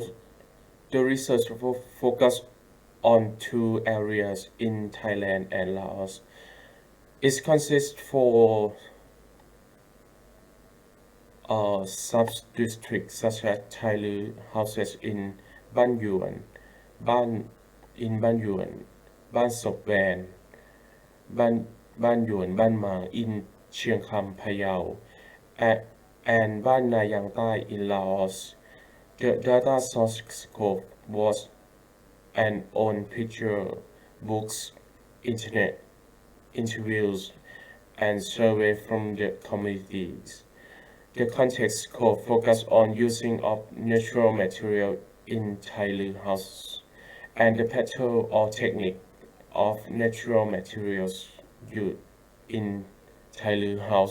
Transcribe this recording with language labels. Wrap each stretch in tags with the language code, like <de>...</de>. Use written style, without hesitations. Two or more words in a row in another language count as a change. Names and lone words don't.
<en>The research focused on 2 areas in Thailand and Laos. It consists for sub-districts such as Thailu houses in Ban Yuan, Ban Sop Van, Ban Yuan, Ban Mang in Chiang Kham, Phayao, and Ban Nayang Thai in Laos. The data source scope was an own picture, books, internet, interviews, and survey from the communities. The context scope focused on using of natural material in Thailu house and the pattern or technique of natural materials used in Thailu house.</en>